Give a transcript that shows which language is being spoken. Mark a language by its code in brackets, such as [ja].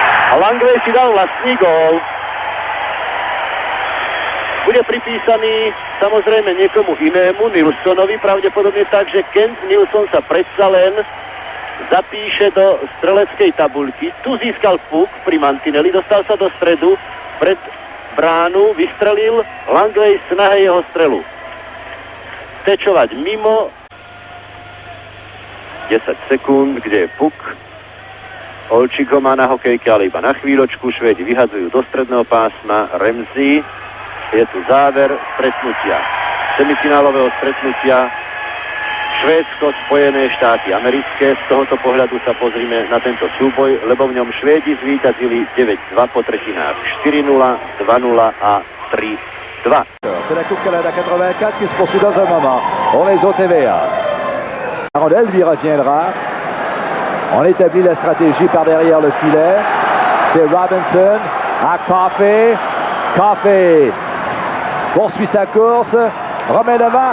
[sk] A Langvej si dal vlastný gól. Bude pripísaný samozrejme niekomu inému, Nilssonovi, pravdepodobne tak, že Kent Nilsson sa predsa len zapíše do streleckej tabuľky. Tu získal puk pri mantineli, dostal sa do stredu, pred bránu, vystrelil, Langvej snahe jeho strelu tečovať mimo. 10 sekúnd, kde je puk. Olčík ho má na hokejke, ale iba na chvíľočku. Švédi vyhadzujú do stredného pásma. Ramsey. Je tu záver stretnutia. Semifinálového stretnutia Švédsko, Spojené štáty americké. Z tohoto pohľadu sa pozrime na tento súboj, lebo v ňom Švédi zvíťazili 9-2 po tretinách. 4-0, 2-0 a 3-2. [fr] C'est la Coupe Canada 84 qui se poursuit dans un moment. On est au TVA. La rondelle lui reviendra. On établit la stratégie par derrière le filet. C'est Robinson à Coffey. Coffey poursuit sa course, remet devant.